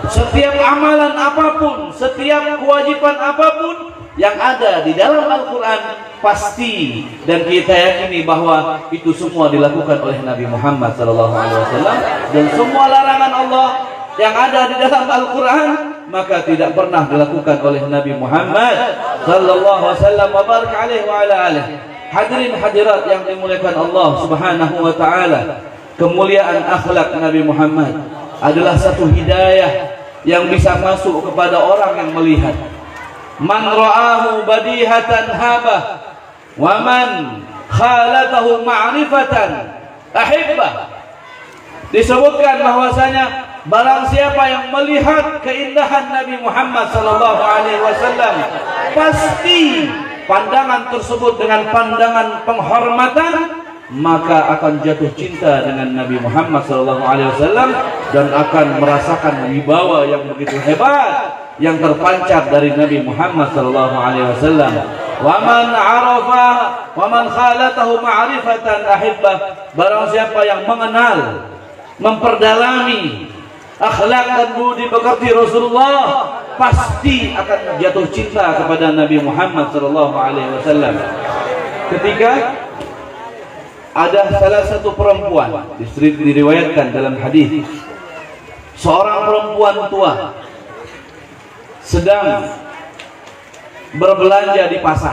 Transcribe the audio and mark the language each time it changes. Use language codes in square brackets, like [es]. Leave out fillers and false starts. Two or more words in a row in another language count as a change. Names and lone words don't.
[id] Setiap amalan apapun, setiap kewajiban apapun, yang ada di dalam Al-Quran pasti, dan kita yakini bahwa itu semua dilakukan oleh Nabi Muhammad SAW, dan semua larangan Allah yang ada di dalam Al-Quran maka tidak pernah dilakukan oleh Nabi Muhammad SAW. Hadirin hadirat yang dimuliakan Allah [ar] سبحانه وتعالى, [id] kemuliaan akhlak Nabi Muhammad adalah satu hidayah yang bisa masuk kepada orang yang melihat. [ar] من رآه بديهة هابه ومن خالطه معرفة أحبه. [id] Disebutkan bahwasanya barang siapa yang melihat keindahan Nabi Muhammad [ar] صلى الله عليه وسلم, [id] pasti pandangan tersebut dengan pandangan penghormatan, maka akan jatuh cinta dengan Nabi Muhammad [ar] صلى الله عليه وسلم [id] dan akan merasakan wibawa yang begitu hebat yang terpancar dari Nabi Muhammad [ar] صلى الله عليه وسلم. ومن عرف ومن خالطه معرفة أحبه. [id] Barang siapa yang mengenal, memperdalami akhlak dan budi pekerti Rasulullah, pasti akan jatuh cinta kepada Nabi Muhammad [ar] صلى الله عليه وسلم. [id] Ketika ada salah satu perempuan, diriwayatkan dalam hadis, seorang perempuan tua sedang berbelanja di pasar.